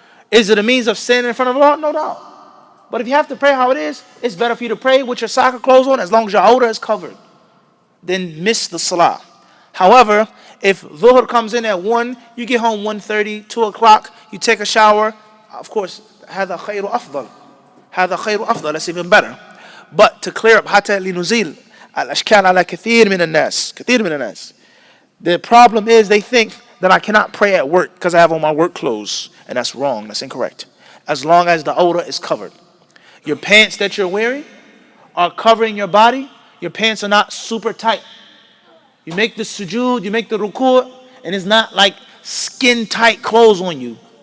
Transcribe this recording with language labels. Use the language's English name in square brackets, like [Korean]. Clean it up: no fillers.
[English] Is it a means of standing in front of Allah? No doubt. But if you have to pray how it is, it's better for you to pray with your soccer clothes on as long as your awrah is covered than miss the salah. However, if dhuhr comes in at 1, you get home 1:30, 2 o'clock, you take a shower, of course, [Arabic] هذا خير أفضل. هذا خير أفضل. [English] That's even better. But to clear up [Arabic] حتى لنزيل الأشكال على كثير من الناس. [English] The problem is they think that I cannot pray at work because I have on my work clothes. And that's wrong. That's incorrect. As long as the awrah is covered. Your pants that you're wearing are covering your body. Your pants are not super tight. You make the sujood, you make the ruku', and it's not like skin tight clothes on you.